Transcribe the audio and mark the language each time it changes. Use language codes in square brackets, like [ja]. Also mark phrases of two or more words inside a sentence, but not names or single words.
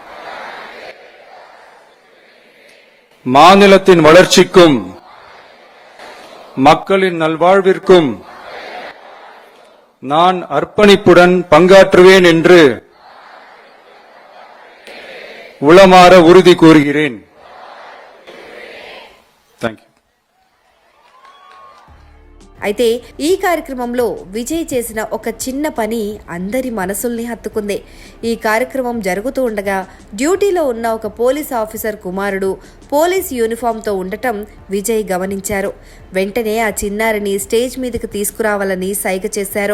[ta] மாநிலத்தின் வளர்ச்சிக்கும் மக்களின் நல்வாழ்விற்கும் நான் அர்ப்பணிப்புடன் பங்காற்றுவேன் என்று உளமாற உறுதி கூறுகிறேன். [en] Thank you. [te] అయితే ఈ కార్యక్రమంలో విజయ్ చేసిన ఒక చిన్న పని అందరి మనసుల్ని హత్తుకుంది. ఈ కార్యక్రమం జరుగుతూ ఉండగా డ్యూటీలో ఉన్న ఒక పోలీస్ ఆఫీసర్ కుమారుడు పోలీస్ యూనిఫామ్తో ఉండటం విజయ్ గమనించారు. వెంటనే ఆ చిన్నారిని స్టేజ్ మీదకి తీసుకురావాలని సైగ చేశారు.